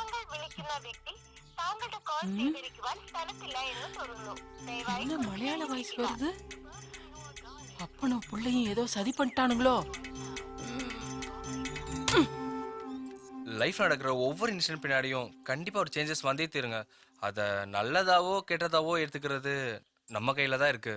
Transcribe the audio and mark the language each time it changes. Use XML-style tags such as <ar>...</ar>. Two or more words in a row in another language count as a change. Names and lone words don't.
<ml>വിളിക്കുന്ന വ്യക്തി താങ്കളുടെ കോൾ സ്വീകരിക്കുവാൻ സ്ഥലത്തില്ല എന്ന് തോന്നുന്നു. ദയവായി</ml> <ta>என்ன மலையாள வாய்ஸ் வருது? அப்பனும் பிள்ளையும் ஏதோ சதி பண்ணிட்டானுங்களோ? லைஃப்ல நடக்கிற ஒவ்வொரு இன்சிடென்ட் பின்னாடியும் கண்டிப்பா ஒரு சேஞ்சஸ் வந்தே தீருங்க. அதை நல்லதாவோ கெட்டதாவோ எடுத்துக்கிறது நம்ம கையில தான் இருக்கு.</ta>